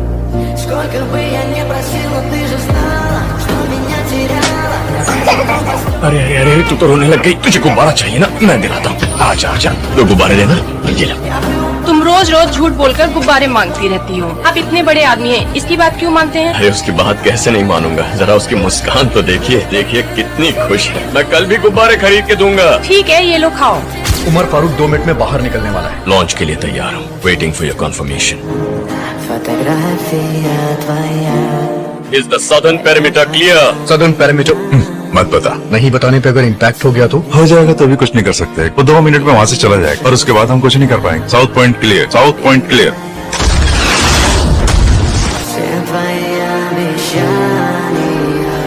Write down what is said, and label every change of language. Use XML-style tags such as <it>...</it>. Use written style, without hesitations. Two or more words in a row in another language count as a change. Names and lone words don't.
<ru>Сколько бы я ни просил, но ты же знала, что меня теряла.</ru> <hi>अरे अरे अरे तू तो रोने लग गई। तुझे गुब्बारा चाहिए ना, मैं दिलाता हूँ। आजा आजा, दो गुब्बारे लेना, ये ले। तुम रोज रोज झूठ बोलकर गुब्बारे मांगती रहती हो। आप इतने बड़े आदमी हैं, इसकी बात क्यों मानते हैं? अरे उसकी बात कैसे नहीं मानूंगा, जरा उसकी मुस्कान तो देखिए, देखिए कितनी खुश है। मैं कल भी गुब्बारे खरीद के दूंगा। ठीक है, ये लो खाओ। उमर फारूक 2 मिनट में बाहर निकलने वाला है। लॉन्च के लिए तैयार हूँ,</hi> <en>waiting for your confirmation.</en> <ru>Фотография твоя.</ru> <en>Is the southern perimeter clear? southern parameter</en> <hi>मत बता। नहीं बताने पे अगर इम्पैक्ट हो गया तो हो जाएगा तो अभी कुछ नहीं कर सकते। वो 2 मिनट में वहाँ से चला जाएगा और उसके बाद हम कुछ नहीं कर पाएंगे।</hi> <en>South point clear, south point clear.</en> <ru>Все твои обещания</ru>